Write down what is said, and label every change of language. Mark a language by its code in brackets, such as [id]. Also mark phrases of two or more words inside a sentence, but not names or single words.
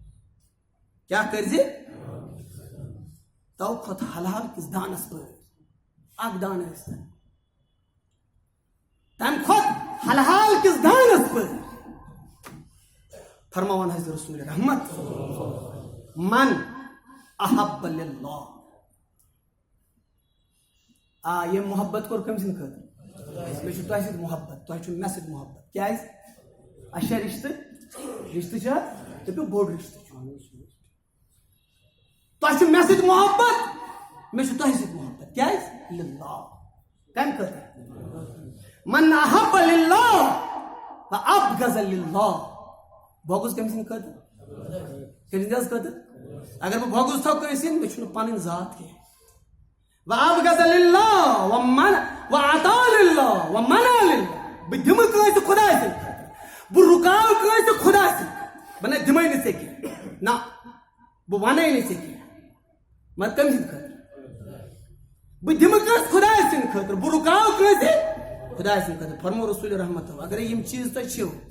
[ks] کیا کٔرۍ زِ تو کھۄتہٕ حلال کِس دانس پٲٹھۍ اک دان تم کھت حلحال کس دانس پر فرماوان حضرت رسول رحمت [ar] من احب للہ [ks] یہ محبت کور کم سن خاطر مے تہ سۭتۍ محبت تہ مے سۭتۍ محبت کیازِ اچھا رشتہ چھا دپیو بوڑ رشتہ تہ مے سۭتۍ محبت مے تہ سۭتۍ محبت کیازِ للہ کم خاطر [ar] من احب للہ وابغض للہ [ks] بغض کم سن خاطر کم سن خاطر اگر بہ بغض تھو کٲنٛسہِ مے چھُنہٕ پنٕنۍ ذات کینٛہہ [ar] وابغض للہ وعطا للہ ومنع للہ [ks] بہ دمہٕ کٲنٛسہِ خۄداے سٕنٛدِ خٲطرٕ بہ رُکاو کٲنٛسہِ خۄداے سٕنٛدِ خٲطرٕ بہ نہ دِمے نہٕ ژےٚ کینٛہہ نہ بہ ونے نہٕ ژےٚ کینٛہہ مگر کٔمۍ سٕنٛدِ خٲطرٕ بہ دِمہٕ کٲنٛسہِ خۄداے سٕنٛدِ خٲطرٕ بہ رُکاو کٲنٛسہِ خۄداے سٕنٛدِ خٲطرٕ فرمو رسول رحمت اگر یِم چیٖز تۄہہِ چھِو